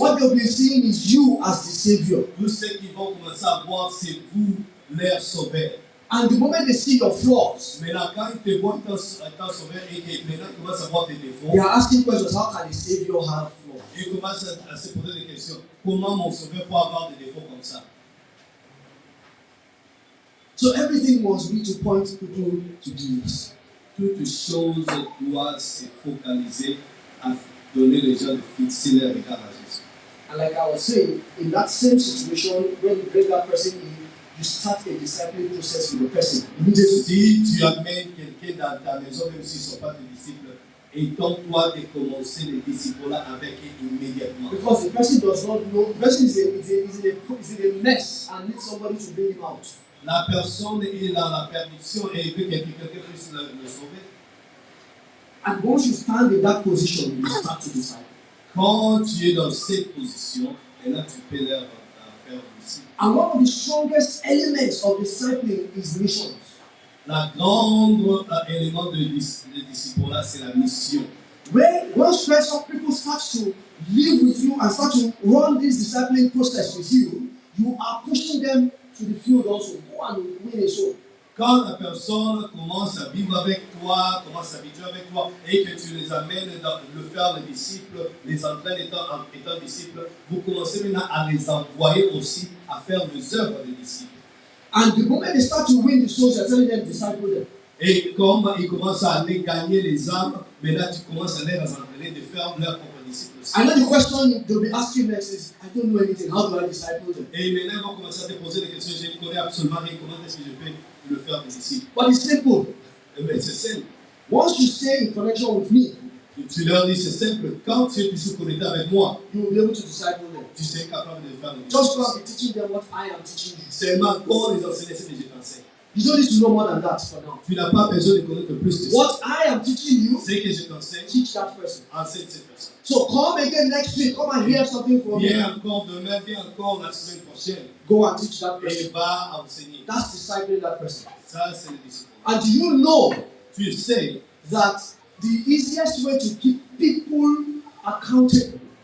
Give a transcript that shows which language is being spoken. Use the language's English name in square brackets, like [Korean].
[English] what they'll be seeing is you as the Savior. [French] tout ce qu'ils vont commencer à voir, c'est vous, leur sauveur. [English] And the moment they see your flaws, [French] Maintenant, quand ils te voient étant sauveur et que maintenant ils commencent à voir tes défauts, [English] they are asking questions. How can a Savior have flaws? [French] ils commencent à se poser des questions. Comment mon sauveur peut avoir des défauts comme ça? [English] So everything must be to point people to Jesus. [French] Toute chose doit se focaliser à donner les gens de fixer leur regard à Jésus. [English] And like I was saying, in that same situation, when you bring that person in, you start a discipline process with the person. [French] Si tu amènes quelqu'un dans ta maison, même s'ils ne sont pas tes disciples, étonne-toi de commencer les disciples là avec eux immédiatement. [English] Because the person does not know, the person is in a mess and needs somebody to bring him out. [French] La personne est dans la perdition et veut que quelqu'un puisse le sauver. [English] And once you stand in that position, you start to disciple. [French] Quand tu es dans cette position, et là tu peux leur faire le disciple. [English] And one of the strongest elements of discipling is missions. [French] La grande élément de disciple-là, c'est la mission. [English] Once some people start to live with you and start to run this discipling process with you, you are pushing them to the field also. Go and win a soul. [French] Quand la personne commence à vivre avec toi, commence à s'habituer avec toi, et que tu les amènes dans le faire les disciples, les entraînes étant disciples, vous commencez maintenant à les envoyer aussi à faire les œuvres des disciples. [English] And the moment they start to win the souls, you're telling them, disciple them. [French] Et comme ils commencent à aller gagner les âmes, maintenant tu commences à les entraîner de faire leurs propres disciples. [English] I know the question they'll be asking next is, I don't know anything, how do I disciple them? [French] Et maintenant ils vont commencer à te poser des questions, je ne connais absolument rien, comment est-ce que je peux le faire des disciples? [English] But it's simple. [French] Eh bien c'est simple. [English] Once you stay in connection with me, [French] Tu leur dis c'est simple, quand tu es plus connecté avec moi, [English] you will be able to disciple them. [French] Tu serais capable de faire de [English] Just go and be teaching them what I am teaching you. [French] Seulement pour les enseigner ce que je t'enseigne. [English] You don't need to know more than that for now. [French] Tu n'as pas besoin de connaître plus de ça. [English] What I am teaching you, [French] Ce que je t'enseigne, [English] teach that person. [French] enseigne cette personne. [English] So come again next week. Come and hear something from me. [French] Viens encore demain, viens encore la semaine prochaine. [English] Go and teach that [French] Et [English] person. [French] va enseigner. [English] That's discipling that person. [French] Ça, c'est le disciple. [English] And do you know [French] Tu sais [English] that the easiest way to keep people accountable